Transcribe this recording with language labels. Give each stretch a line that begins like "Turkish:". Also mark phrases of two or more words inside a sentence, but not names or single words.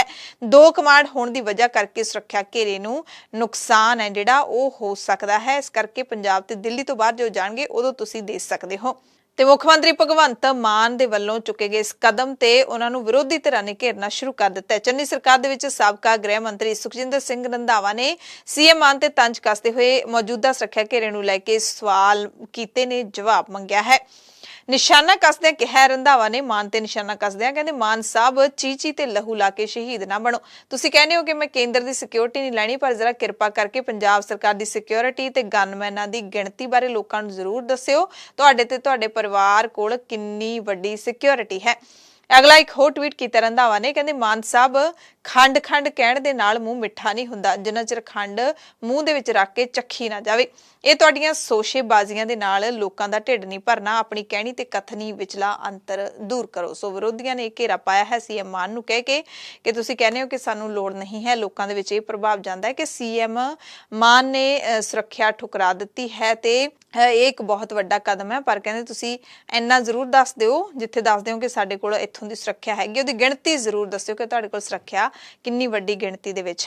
Punjabi: 2 ਕਮਾਂਡ ਹੋਣ ਦੀ ਵਜ੍ਹਾ ਕਰਕੇ ਸੁਰੱਖਿਆ ਘੇਰੇ ਨੂੰ ਨੁਕਸਾਨ ਹੈ ਜਿਹੜਾ ਉਹ ਹੋ ਸਕਦਾ ਹੈ। ਇਸ ਕਰਕੇ ਪੰਜਾਬ ਤੇ ਦਿੱਲੀ ਤੋਂ ਬਾਹਰ ਜੋ ਜਾਣਗੇ ਉਦੋਂ ਤੁਸੀਂ ਦੇ ਸਕਦੇ ਹੋ। ਤੇ ਮੁੱਖ ਮੰਤਰੀ ਭਗਵੰਤ ਮਾਨ ਦੇ ਵੱਲੋਂ ਚੁੱਕੇ ਗਏ ਇਸ ਕਦਮ ਤੇ ਉਨ੍ਹਾਂ ਨੂੰ ਵਿਰੋਧੀ ਧਿਰਾਂ ਨੇ ਘੇਰਨਾ ਸ਼ੁਰੂ ਕਰ ਦਿੱਤਾ ਹੈ। ਚੰਨੀ ਸਰਕਾਰ ਦੇ ਵਿਚ ਸਾਬਕਾ ਗ੍ਰਹਿ ਮੰਤਰੀ ਸੁਖਜਿੰਦਰ ਸਿੰਘ ਰੰਧਾਵਾ ਨੇ ਸੀਐਮ ਮਾਨ ਤੇ ਤੰਜ ਕੱਸਦੇ ਹੋਏ ਮੌਜੂਦਾ ਸੁਰੱਖਿਆ ਘੇਰੇ ਨੂੰ ਲੈਕੇ ਸਵਾਲ ਕੀਤੇ ਨੇ ਜਵਾਬ ਮੰਗਿਆ ਹੈ। ਨਿਸ਼ਾਨਾ ਕੱਸਦੇ ਕਿਹਾ ਰੰਧਾਵਾ ਨੇ ਮਾਨ ਤੇ ਨਿਸ਼ਾਨਾ ਕੱਸਦੇ ਕਹਿੰਦੇ ਮਾਨ ਸਾਹਬ ਚੀਚੀ ਤੇ ਲਹੂ ਲਾ ਕੇ ਸ਼ਹੀਦ ਨਾ ਬਣੋ। ਤੁਸੀਂ ਕਹਿਨੇ ਹੋ ਕਿ ਮੈਂ ਕੇਂਦਰ ਦੀ ਸਿਕਿਓਰਿਟੀ ਨਹੀਂ ਲੈਣੀ, ਪਰ ਜ਼ਰਾ ਕਿਰਪਾ ਕਰਕੇ ਪੰਜਾਬ ਸਰਕਾਰ ਦੀ ਸਿਕਿਓਰਿਟੀ ਤੇ ਗੰਨਮੈਨਾਂ ਦੀ ਗਿਣਤੀ ਬਾਰੇ ਲੋਕਾਂ ਨੂੰ ਜ਼ਰੂਰ ਦੱਸਿਓ। ਤੁਹਾਡੇ ਤੇ ਤੁਹਾਡੇ ਪਰਿਵਾਰ ਕੋਲ ਕਿੰਨੀ ਵੱਡੀ ਸਿਕਿਓਰਿਟੀ ਹੈ। ਅਗਲਾ ਇਕ ਹੋਰ ਟਵੀਟ ਕੀਤਾ ਰੰਧਾਵਾ ਨੇ, ਕਹਿੰਦੇ ਮਾਨ ਸਾਹਬ ਖੰਡ ਖੰਡ ਕਹਿਣ ਦੇ ਨਾਲ ਮੂੰਹ ਮਿੱਠਾ ਨਹੀਂ ਹੁੰਦਾ, ਜਿੰਨਾ ਚਿਰ ਖੰਡ ਮੂੰਹ ਦੇ ਵਿਚ ਰੱਖ ਕੇ ਚੱਖੀ ਨਾ ਜਾਵੇ। ਇਹ ਤੁਹਾਡੀਆਂ ਸੋਸ਼ੇਬਾਜ਼ੀਆਂ ਦੇ ਨਾਲ ਲੋਕਾਂ ਦਾ ਢਿੱਡ ਨਹੀਂ ਭਰਨਾ, ਆਪਣੀ ਕਹਿਣੀ ਤੇ ਕਥਨੀ ਵਿਚਲਾ ਅੰਤਰ ਦੂਰ ਕਰੋ। ਸੋ ਵਿਰੋਧੀਆਂ ਨੇ ਘੇਰਾ ਪਾਇਆ ਹੈ ਸੀਐਮ ਮਾਨ ਨੂੰ ਕਹਿ ਕੇ ਕਿ ਤੁਸੀਂ ਕਹਿੰਦੇ ਹੋ ਕਿ ਸਾਨੂੰ ਲੋੜ ਨਹੀਂ ਹੈ। ਲੋਕਾਂ ਦੇ ਵਿੱਚ ਇਹ ਪ੍ਰਭਾਵ ਜਾਂਦਾ ਹੈ ਕਿ ਸੀਐਮ ਮਾਨ ਨੇ ਸੁਰੱਖਿਆ ਠੁਕਰਾ ਦਿੱਤੀ ਹੈ ਤੇ ਇਹ ਇੱਕ ਬਹੁਤ ਵੱਡਾ ਕਦਮ ਹੈ, ਪਰ ਕਹਿੰਦੇ ਤੁਸੀਂ ਇੰਨਾ ਜ਼ਰੂਰ ਦੱਸ ਦਿਓ ਜਿੱਥੇ ਦੱਸਦੇ ਹੋ ਕਿ ਸਾਡੇ ਕੋਲ ਇੱਥੋਂ ਦੀ ਸੁਰੱਖਿਆ ਹੈਗੀ, ਉਹਦੀ ਗਿਣਤੀ ਜ਼ਰੂਰ ਦੱਸਿਓ ਕਿ ਤੁਹਾਡੇ ਕੋਲ ਸੁਰੱਖਿਆ ਕਿੰਨੀ ਵੱਡੀ ਗਿਣਤੀ ਦੇ ਵਿੱਚ ਹੈ।